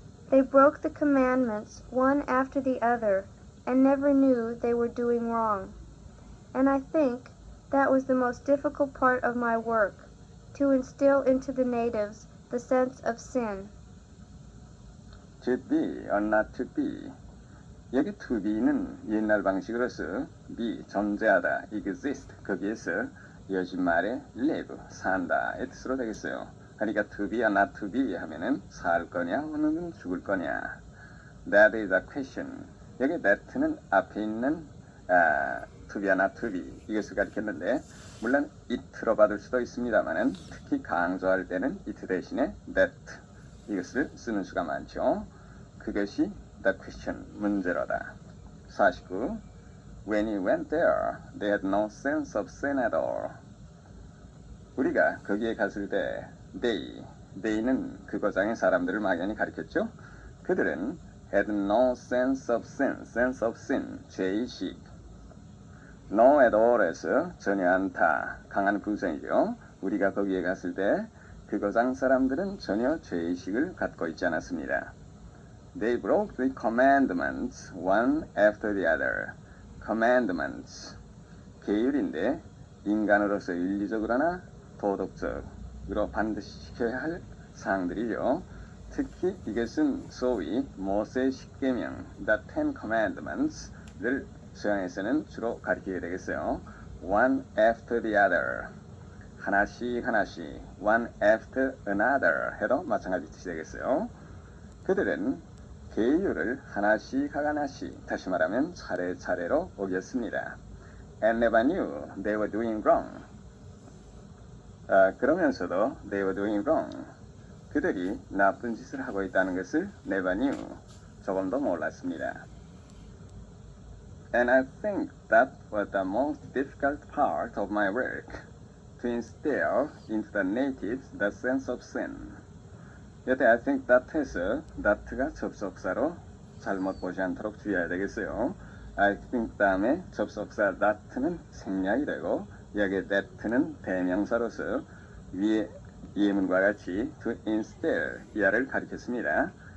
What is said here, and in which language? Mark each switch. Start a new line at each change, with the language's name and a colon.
English: They broke the commandments one after the other, and never knew they were doing wrong. And I think that was the most difficult part of my work, to instill into the natives the sense of sin. To be or not to be.
Korean: 여기 to be는 옛날 방식으로서 be, 존재하다, exist, 거기에서 요즘 말에 live, 산다의 뜻으로 되겠어요. 그러니까 to be or not to be 하면은 살 거냐 혹은 죽을 거냐.
English: That is a question.
Korean: 여기 that는 앞에 있는 to be or not to be 이것을 가리켰는데 물론 it로 받을 수도 있습니다만은 특히 강조할 때는 it 대신에 that 이것을 쓰는 수가 많죠. 그것이 the question, 문제로다.
English: 49. When he went there, they had no sense of sin at all.
Korean: 우리가 거기에 갔을 때 they는 그 고장의 사람들을 막연히 가리켰죠. 그들은 had no sense of sin, 죄의식. No at all에서 전혀 않다, 강한 부정이죠. 우리가 거기에 갔을 때 그 고장 사람들은 전혀 죄의식을 갖고 있지 않았습니다.
English: They broke the commandments one after the other.
Korean: Commandments, 계율인데 인간으로서 윤리적으로나 도덕적으로 반드시 지켜야 할 사항들이죠. 특히 이것은 소위 모세의 십계명, the Ten Commandments를 서양에서는 주로 가리키게 되겠어요. One after the other, 하나씩 one after another 해도 마찬가지 뜻이 되겠어요. 그들은 계율을 하나씩 다시 말하면 차례차례로 어겼습니다.
English: And never knew they were doing wrong.
Korean: 그러면서도
English: they were doing wrong.
Korean: 그들이 나쁜 짓을 하고 있다는 것을 never knew, 조금도 몰랐습니다.
English: And I think that was the most difficult part of my work, to instill into the natives the sense of sin.
Korean: 여태 I think that에서 that가 접속사로 잘못 보지 않도록 주의해야 되겠어요. I think 다음에 접속사 that는 생략이 되고 여기에 that는 대명사로서 위에 예문과 같이 to instill 이하를 가리켰습니다.